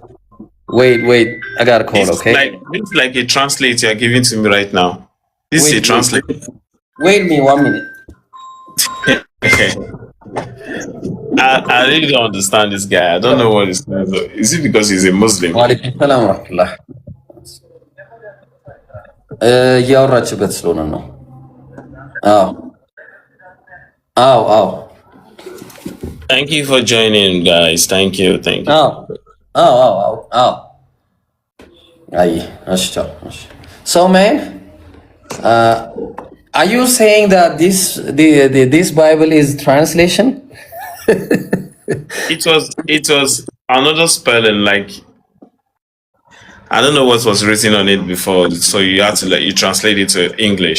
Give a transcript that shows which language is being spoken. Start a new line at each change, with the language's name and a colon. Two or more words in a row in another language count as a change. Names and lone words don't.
English: Wait, I got a call, okay? This is like a translate you are giving to me right now. This is a Wait. translate. Wait me 1 minute. Okay. I really don't understand this guy. I don't know what is going on. Is it because he's a Muslim?
Arabic: وعليكم السلام ورحمة الله.
Amharic: እያወራችበት ስለሆነ ነው። አዎ
English: Thank you for joining, guys. Thank you.
Amharic: አዎ አይ እሺ ቻው እሺ
English: So man, are you saying that this Bible is translation? It was another spelling, like I don't know what was written on it before, so you had to you translate it to English.